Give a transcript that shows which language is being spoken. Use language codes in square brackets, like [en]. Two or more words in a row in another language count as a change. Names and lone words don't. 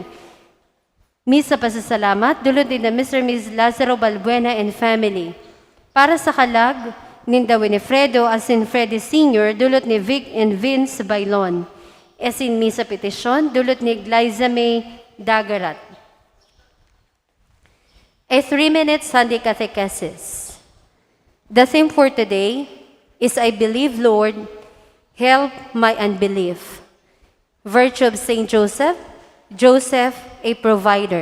[bik] Misa pasasalamat, dulot din na Mr. and Ms. Lazaro Balbuena [en] and family. [bik] Para sa kalag, ninda Winifredo asin Freddy Sr., dulot ni Vic and Vince Bailon. Asin misa petisyon, dulot ni Glyza May Dagarat. [en] A 3-minute Sunday catechesis. The theme for today is I believe, Lord, help my unbelief. Virtue of Saint Joseph, Joseph, a provider.